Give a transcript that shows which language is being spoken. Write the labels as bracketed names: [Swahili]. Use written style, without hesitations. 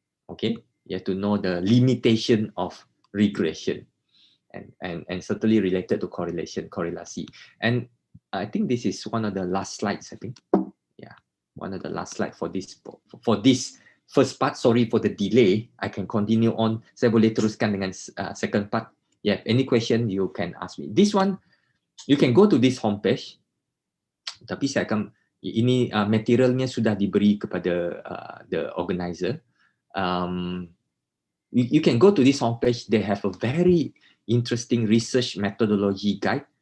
[English] Okay, you have to know the limitation of regression, and certainly related to correlation. And I think this is one of the last slides. I think, yeah, one of the last slides for this first part. Sorry for the delay. I can continue on. [Malay] Saya boleh teruskan dengan [English] second part. Yeah, any question you can ask me. This one, you can go to this homepage. [Malay] Tapi saya akan, ini materialnya sudah diberi kepada [English] the organizer. You can go to this homepage. They have a very interesting research methodology guide.